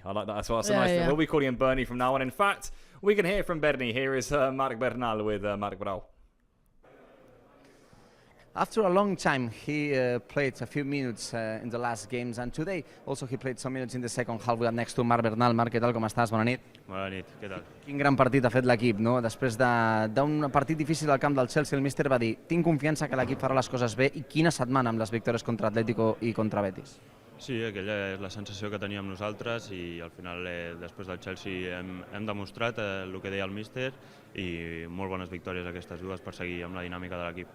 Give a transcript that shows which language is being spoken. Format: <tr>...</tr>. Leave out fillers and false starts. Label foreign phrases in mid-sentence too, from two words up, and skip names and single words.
<en>I like that. That's a nice thing. We'll be calling him Bernie from now on. In fact, we can hear from Bernie. Here is Marc Bernal with Marc Brau. After a long time, he played a few minutes in the last games, and today also he played some minutes in the second half. We are next to</en> <ca>Marc Bernal. Marc, què tal, com estàs? Bona nit. Bona nit, què tal? Quin gran partit ha fet l'equip, no? Després d'un partit difícil al camp del Chelsea, el míster va dir: tinc confiança que l'equip farà les coses bé. I quina setmana amb les victòries contra Atletico i contra Betis? Sí, aquella és la sensació que teníem nosaltres, i al final, després del Chelsea, hem demostrat el que deia el míster, i molt bones victòries aquestes dues per seguir amb la dinàmica de l'equip.</ca>